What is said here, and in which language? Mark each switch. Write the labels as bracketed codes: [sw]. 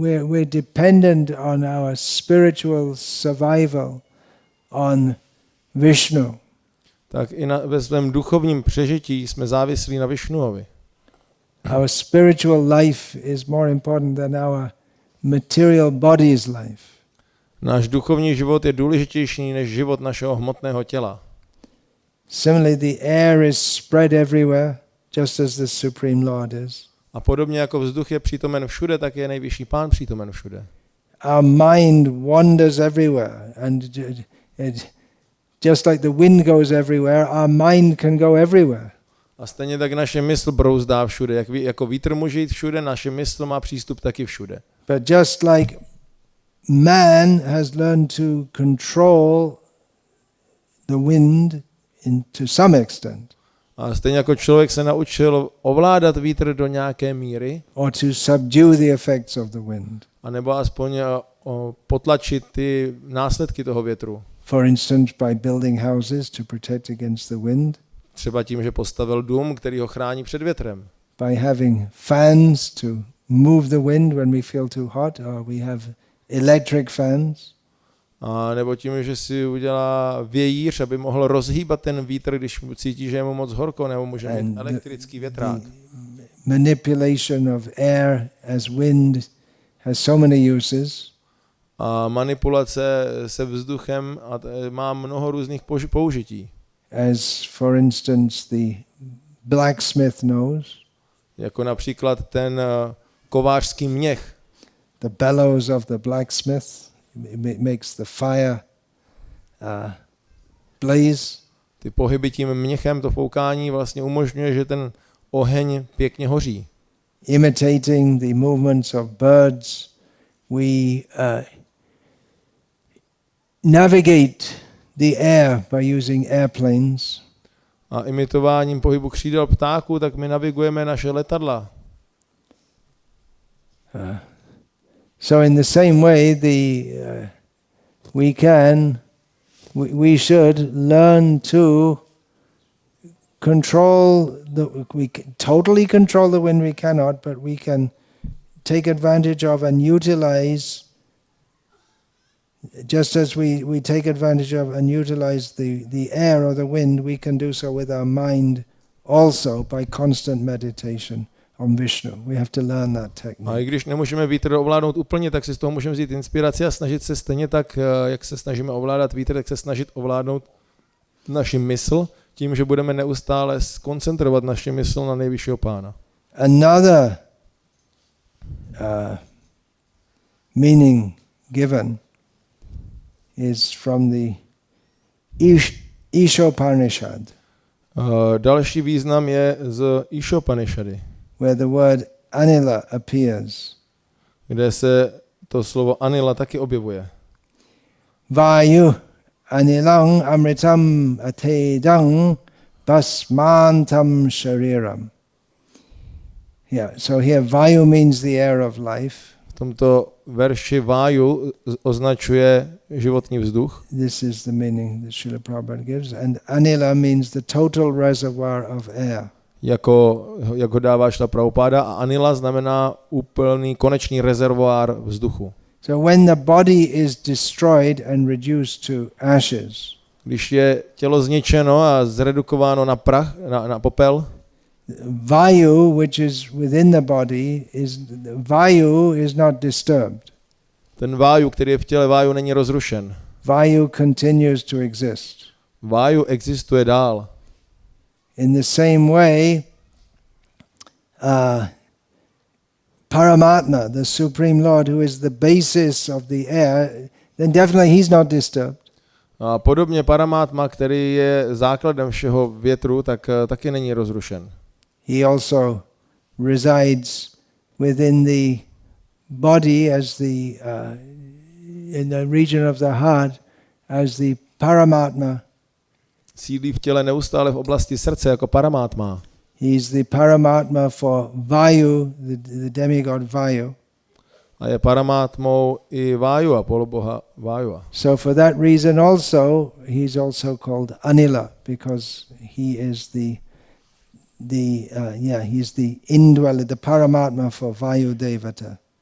[en] We're dependent on our spiritual survival on Vishnu. [cs] Tak i ve svém duchovním přežití jsme závislí na Vishnuovi. [en] Our spiritual life is more important than our material body's life. [cs] Náš duchovní život je důležitější než život našeho hmotného těla. [en] Similarly, the air is spread everywhere, just as the Supreme Lord is. [cs] A podobně jako vzduch je přítomen všude, tak je nejvyšší pán přítomen všude. [en] Our mind wanders everywhere, and just like the wind goes everywhere, our mind can go everywhere. [cs] A stejně tak naše mysl brouzdá všude. Jako vítr může jít všude, naše mysl má přístup taky všude. [en] But just like man has learned to control the wind to some extent, [cs] A stejně jako člověk se naučil ovládat vítr do nějaké míry, [en] or to subdue the effects of the wind. [cs] a nebo aspoň potlačit ty následky toho větru. [en] For instance, by building houses to protect against the wind, [cs] Třeba tím, že postavil dům, který ho chrání před větrem. [en] by having fans to move the wind when we feel too hot, or we have electric fans. [cs] A nebo tím, že si udělá vějíř, aby mohl rozhýbat ten vítr, když cítí, že je mu moc horko, nebo může mít elektrický větrák. [en] Manipulation of air as wind has so many uses. [cs] A manipulace se vzduchem má mnoho různých použití. [en] As for instance the blacksmith knows, [cs] Jako například ten kovářský měch. [en] the bellows of the blacksmith makes the fire blaze. [cs] Ty pohyby tím měchem, to foukání vlastně umožňuje, že ten oheň pěkně hoří. [en] Imitating the movements of birds, we navigate the air by using airplanes. [cs] A imitováním pohybu křídel ptáků, tak my navigujeme naše letadla. [en] So in the same way, we should learn to control totally control the wind we cannot, but we can take advantage of and utilize, just as we take advantage of and utilize the air or the wind, we can do so with our mind also by constant meditation on Vishnu. We have to learn that technique. [cs] A i když nemůžeme vítr ovládnout úplně, tak si z toho můžeme vzít inspiraci a snažit se stejně tak, jak se snažíme ovládat vítr, tak se snažit ovládnout naši mysl tím, že budeme neustále koncentrovat naši mysl na nejvyššího Pána. [en] Another meaning given is from the Ishopanishad, [cs] Další význam je z Ishopanishady, [en] where the word Anilah appears. [cs] kde se to slovo Anilah taky objevuje. [sa] Vayu anilang amritam atedang basmantam shariram. [en] Yeah, so here Vayu means the air of life. [cs] V tomto verši Vayu označuje životní vzduch. [en] This is the meaning that Srila Prabhupada gives. And Anilah means the total reservoir of air. [cs] Jako ho dává Šla Prabhupáda, a Anilah znamená úplný konečný rezervoár vzduchu. [en] So when the body is destroyed and reduced to ashes, [cs] Když je tělo zničeno a zredukováno na prach, na popel, [en] Vayu, which is within the body, Vayu is not disturbed. [cs] ten Vayu, který je v těle, Vayu není rozrušen. [en] Vayu continues to exist. [cs] Vayu existuje dál. [en] In the same way, Paramatma, the Supreme Lord, who is the basis of the air, then definitely he's not disturbed. [cs] A podobně Paramátma, který je základem všeho větru, tak taky není rozrušen. [en] He also resides within the body as in the region of the heart as the Paramatma. [cs] Sídlí v těle neustále v oblasti srdce jako Paramátma. [en] He is the Paramatma for Vayu, the demigod Vayu. [cs] A je Paramátmou i Vayu, poloboha Vayu. [en] So for that reason also, he's also called Anilah, because he is he's the indweller, the Paramatma for Vayu Devata.